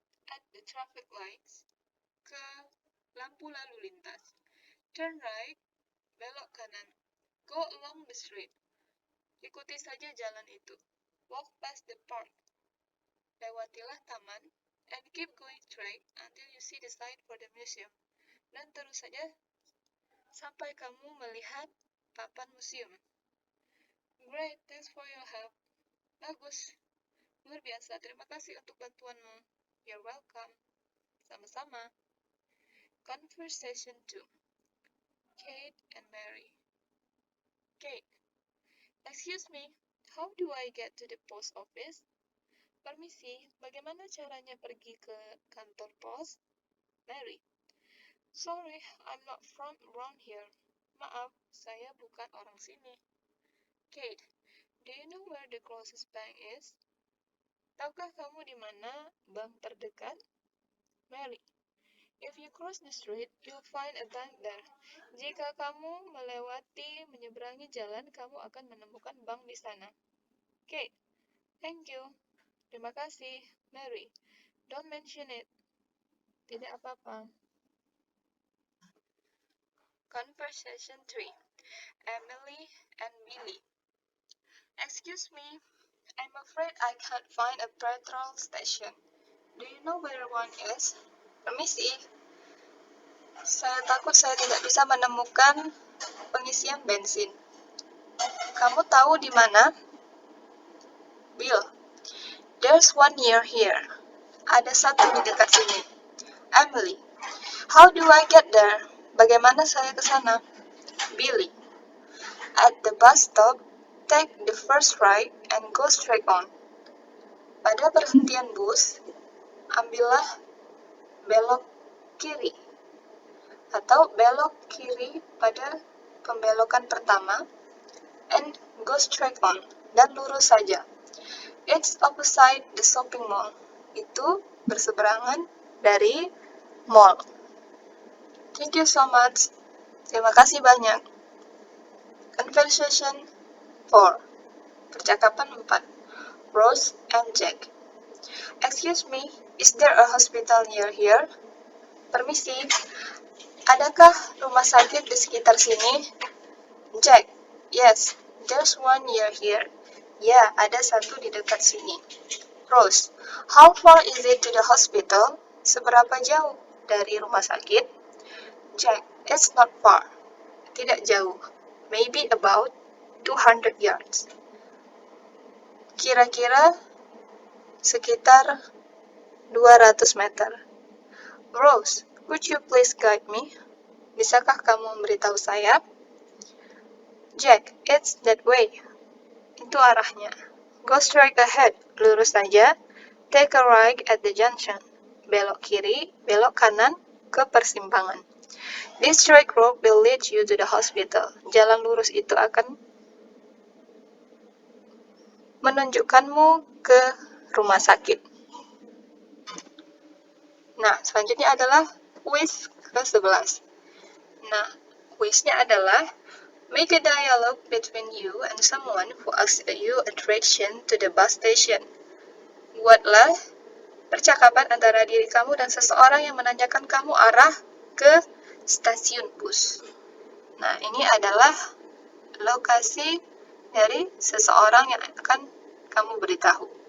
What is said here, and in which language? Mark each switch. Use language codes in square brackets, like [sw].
[en] At the traffic lights, ke lampu lalu lintas. Turn right, [id] belok kanan. [en] Go along the street. [id] Ikuti saja jalan itu. [en] Walk past the park. [id] Lewatilah taman. [en] And keep going straight until you see the sign for the museum. [id] Dan terus saja sampai kamu melihat papan museum. [en] Great, thanks for your help. [id] Bagus. Luar biasa, terima kasih untuk bantuanmu. [en] You're welcome. [id] Sama-sama. [en] Conversation 2. Kate and Mary. Kate. Excuse me, how do I get to the post office? [id] Permisi, bagaimana caranya pergi ke kantor pos? [en] Mary. Sorry, I'm not from around here. [id] Maaf, saya bukan orang sini. [en] Kate. Do you know where the closest bank is? [id] Tahukah kamu di mana bank terdekat? Mary. [en] If you cross the street, you'll find a bank there. [id] Jika kamu menyeberangi jalan, kamu akan menemukan bank di sana. [en] Kate. Thank you. [id] Terima kasih, [en] Mary. Don't mention it. [id] Tidak apa-apa. [en] Conversation 3. Emily and Billy. Excuse me, I'm afraid I can't find a petrol station. Do you know where one is? [id] Permisi. Saya takut saya tidak bisa menemukan pengisian bensin. Kamu tahu di mana? Bill. [en] There's one near here. [id] Ada satu di dekat sini. [en] Emily. How do I get there? [id] Bagaimana saya ke sana? [en] Billy. At the bus stop, take the first right and go straight on. [id] Pada perhentian bus, ambillah belok kiri. Atau belok kiri pada pembelokan pertama [en] and go straight on. [id] Dan lurus saja. [en] It's opposite the shopping mall. [id] Itu berseberangan dari mall. [en] Thank you so much. [id] Terima kasih banyak. [en] Conversation 4. [id] Percakapan 4. [en] Rose and Jack. Excuse me, is there a hospital near here? [id] Permisi, adakah rumah sakit di sekitar sini? [en] Jack. Yes, there's one near here. [id] Ya, ada satu di dekat sini. Rose. [en] How far is it to the hospital? [id] Seberapa jauh dari rumah sakit? [en] Jack. It's not far. [id] Tidak jauh. [en] Maybe about 200 yards. [id] Kira-kira sekitar 200 meter. [en] Rose, would you please guide me? [id] Bisakah kamu memberitahu saya? [en] Jack, it's that way. [id] Itu arahnya. [en] Go straight ahead, [id] lurus saja. [en] Take a right at the junction. [id] Belok kiri, belok kanan ke persimpangan. [en] This straight road will lead you to the hospital. [id] Jalan lurus itu akan menunjukkanmu ke rumah sakit. Nah, selanjutnya adalah quiz ke-11. Nah, quiznya adalah [en] make a dialogue between you and someone who asks you a direction to the bus station. [id] Buatlah percakapan antara diri kamu dan seseorang yang menanyakan kamu arah ke stasiun bus. Nah, ini adalah lokasi dari seseorang yang akan kamu beritahu.